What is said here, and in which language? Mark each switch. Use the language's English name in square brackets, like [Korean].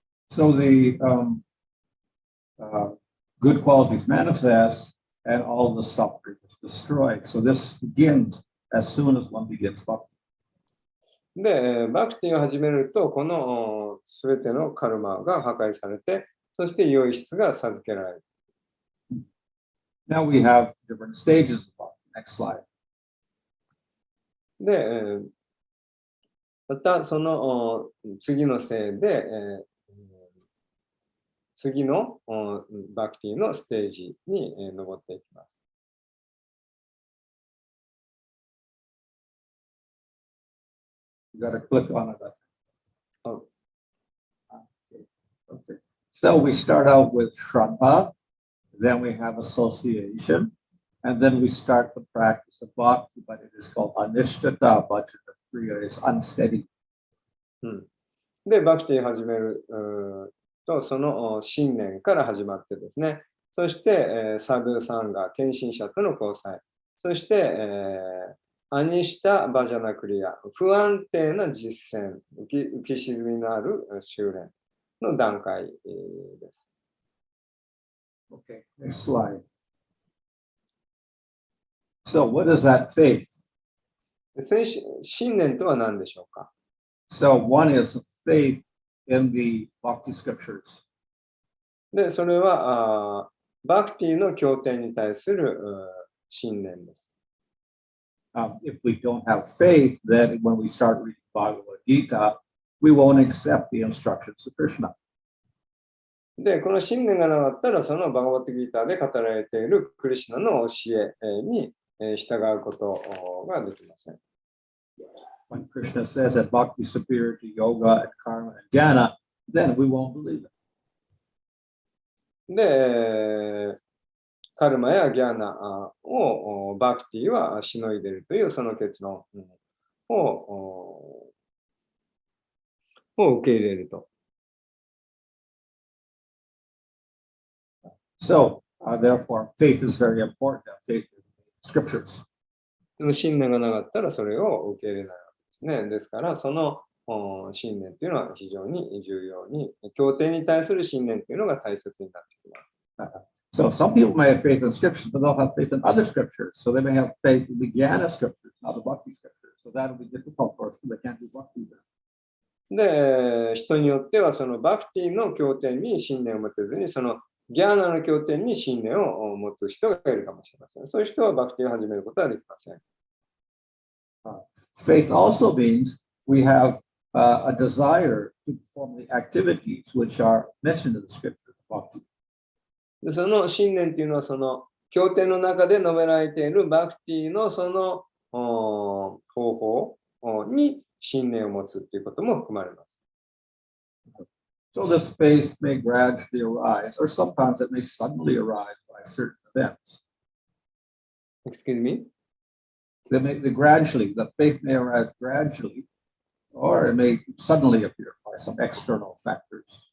[English] So the good qualities manifest and all the suffering is destroyed. So this begins as soon as one begins bhakti. [Japanese] で、バクティを始めると、このすべてのカルマが破壊されて、そして良い質が授けられる。 [English] Now we have different stages of bhakti. Next slide. [Japanese] で、またその次のせいで、次のバクティのステージに登っていきます。 [English] You got to click on it. Oh. Okay. So we start out with Shraddha, then we have association, and then we start the practice of bhakti, but it is called anishtata bhajana kriya, is unsteady. [Japanese] で、バクティ始めると、その信念から始まってですね、そして、サドゥサンガ、献身者との交際、そして、アニシタ・バジャナクリア、不安定な実践、浮き沈みのある修練の段階です。 [English] Okay, next slide. So what is that faith? [Japanese] 信念とは何でしょうか？ [English] So one is faith in the bhakti scriptures. [Japanese] で、それはバクティの経典に対する信念です。 [English] If we don't have faith, then when we start reading Bhagavad Gita, we won't accept the instructions of Krishna. [Japanese] で、この信念がなかったら、そのバガバットギーターで語られているクリシュナの教えに従うことができません。 [English] When Krishna says that bhakti is superior to yoga and karma and jnana, then we won't believe it. [Japanese] で、カルマやギャーナをバクティはしのいでいるというその結論を受け入れると。 [English] So, therefore, faith is very important. Faith in the scriptures. [Japanese] でも信念がなかったらそれを受け入れないわけですね。ですから、その信念というのは非常に重要に、経典に対する信念というのが大切になってきます。 [English] So some people may have faith in scriptures, but they'll have faith in other scriptures. So they may have faith in the jnana scriptures, not the bhakti scriptures. So that'll be difficult for us because they can't do bhakti then. [Japanese] で、人によってはそのバクティの経典に信念を持てずに、そのギャーナの経典に信念を持つ人がいるかもしれません。そういう人はバクティを始めることはできません。 [English] Faith also means we have a desire to perform the activities which are mentioned in the scripture of bhakti. [Japanese] でその信念というのは、その経典の中で述べられているバクティのその方法に信念を持つということも含まれます。 [English] So this faith may gradually arise, or sometimes it may suddenly arise by certain events. Excuse me? The faith may arise gradually, or it may suddenly appear by some external factors.